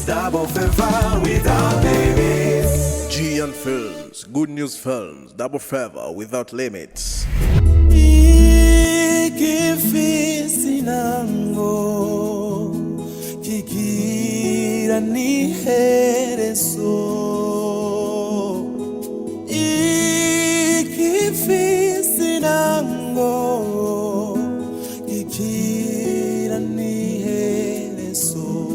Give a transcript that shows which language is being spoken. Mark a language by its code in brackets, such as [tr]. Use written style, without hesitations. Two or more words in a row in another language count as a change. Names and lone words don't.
[en] double favor without limits. Giant Films, Good News Films, Double Favor without limits. [rn] Ifise intango kigira n'iherezo. Ifise intango kigira n'iherezo.